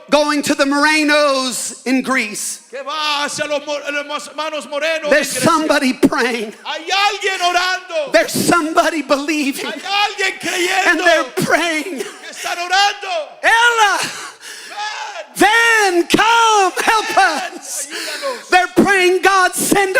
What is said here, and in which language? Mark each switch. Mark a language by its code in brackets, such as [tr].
[en] going to the Morenos in Greece. [es] que va hacia los hermanos morenos. en [en] There's [es] Grecia. [en] somebody praying. [es] Hay alguien orando. [en] There's somebody believing. [es] Hay alguien [en] And [es] creyendo. [en] they're praying. [es] Que están orando. Ella, Ven, [en] then come help us. [es] ayúdanos. [en] They're praying, God, send a